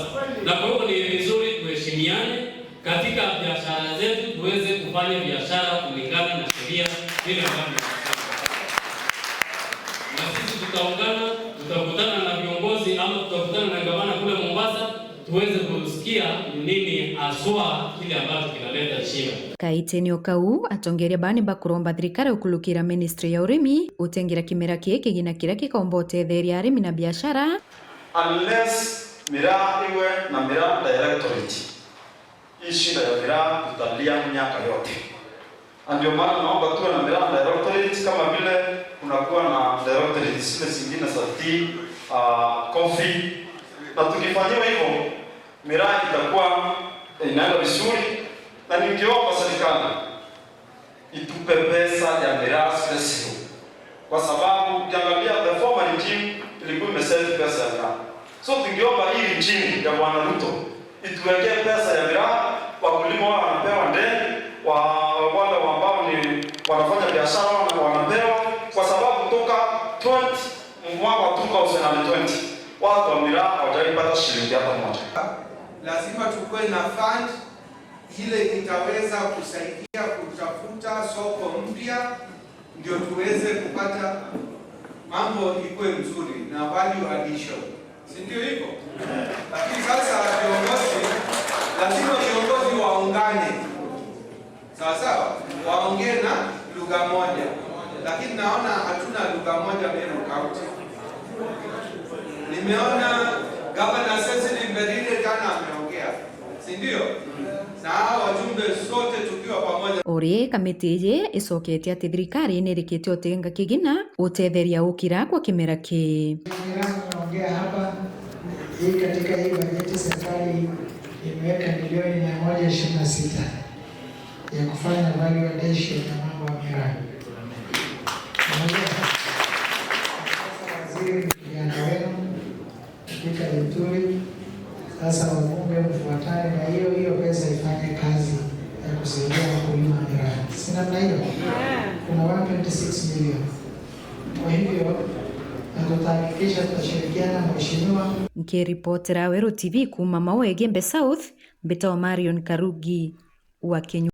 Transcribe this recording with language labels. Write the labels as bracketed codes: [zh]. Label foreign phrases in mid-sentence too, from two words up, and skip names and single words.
[sw] Na kwa hiyo ni vizuri tuheshimiane katika biashara zetu, tuweze kufanya biashara kulingana na sheria ile ambayo na sisi tutaungana, tutakutana na viongozi ama tutakutana na gavana kule Mombasa tuweze kusikia nini aswa kile ambacho kinaleta shida. [mer] Kaitenio kau atongeria bani bakuromba thirikari ukulukira ministry ya urimi utengira kimera kiki gina kira kikaomba utetheria arimi na biashara [sw] unless miraa iwe na miraa directorate. Hii shida ya miraa tutalia miaka yote. Ndio maana naomba tuwe na miraa directorate kama vile kunakuwa na directorate zile zingine za [en] tea, coffee. [sw] Na tukifanywa hivyo miraa itakuwa inaenda vizuri, na ningeomba serikali itupe pesa ya miraa sio. Kwa sababu ukiangalia [en] the former regime [sw] ilikuwa imesave pesa ya miraa. So tungeomba hii regime ya Bwana Ruto ituwekee pesa ya miraa, wakulima wao wanapewa ndeni, wale ambao ni wanafanya biashara wanapewa, kwa sababu kutoka mwaka 2020 watu wa miraa hawajaipata shilingi hata moja. Lazima tukuwe na fund ile itaweza kusaidia kutafuta soko mpya, ndio tuweze kupata mambo ikuwe mzuri na [en] value addition. [sw] Si ndio hivyo? Lakini sasa lazima viongozi waungane. Sawa, waongee na lugha moja. Lakini naona hatuna lugha moja Meru County. Nimeona Governor Cecily Mberire jana ameongea. Si ndio? Na wajumbe sote tukiwa pamoja. [mer] Ori kamiti ye isokete ati thirikari nirikite utenga kigina utetheria ukira kwa kimera ki. [sw] Naongea hapa hii katika hii bajeti serikali imeweka milioni 126 ya kufanya [en] value addition [sw] ya mambo ya miraa. Waziri kijana wenu katika Linturi, sasa wabunge mfuatane na hiyo pesa ifanye kazi ya kusaidia wakulima miraa. Si namna hiyo? Kuna 126 milioni. Kwa hivyo tutahakikisha tutashirikiana na mheshimiwa. [mer] Nikiripotera Wero TV kuma Maua Gembe South, Mbeta wa Marion Karugi wa Kenya.